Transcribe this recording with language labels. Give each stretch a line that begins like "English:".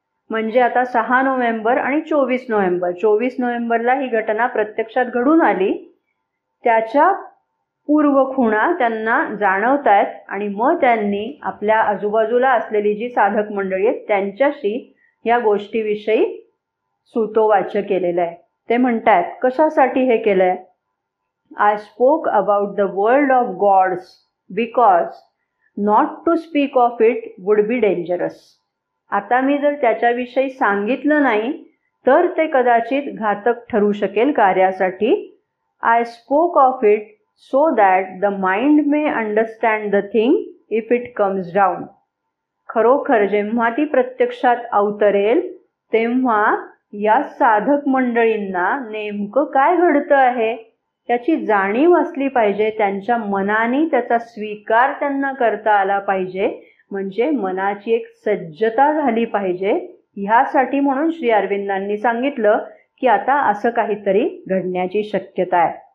Marathi: म्हणजे आता 6 नोव्हेंबर आणि 24 नोव्हेंबर, 24 नोव्हेंबरला ही घटना प्रत्यक्षात घडून आली, त्याच्या पूर्वखुणा त्यांना जाणवतायत. आणि मग त्यांनी आपल्या आजूबाजूला असलेली जी साधक मंडळी आहेत त्यांच्याशी या गोष्टीविषयी सूतोवाच केलेलं आहे. ते म्हणतायत कशासाठी हे केलंय?
English: I spoke about the world of gods because not to speak of it would be dangerous.
Marathi: आता मी जर त्याच्याविषयी सांगितलं नाही तर ते कदाचित घातक ठरू शकेल कार्यासाठी.
English: I spoke of it so that the mind may understand the thing if it comes down.
Marathi: खरोखर जेव्हा ती प्रत्यक्षात अवतरेल तेव्हा या साधक मंडळींना नेमकं काय घडतं आहे त्याची जाणीव असली पाहिजे. त्यांच्या मनाने त्याचा स्वीकार त्यांना करता आला पाहिजे. म्हणजे मनाची एक सज्जता झाली पाहिजे. ह्यासाठी म्हणून श्री अरविंदांनी सांगितलं की आता असं काहीतरी घडण्याची शक्यता आहे.